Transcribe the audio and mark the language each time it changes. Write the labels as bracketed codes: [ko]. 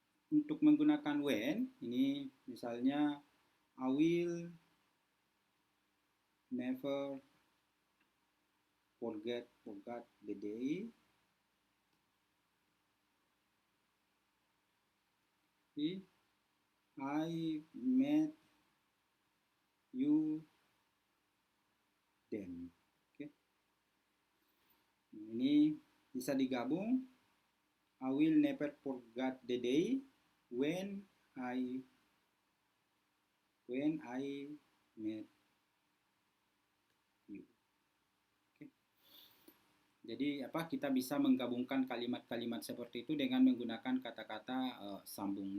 [id] Untuk menggunakan when ini misalnya [en] I will never forget the day I met you then. [id] Oke. Ini bisa digabung. [en] I will never forget the day when I met you. [id] Oke. Jadi kita bisa menggabungkan kalimat-kalimat seperti itu dengan menggunakan kata-kata sambung.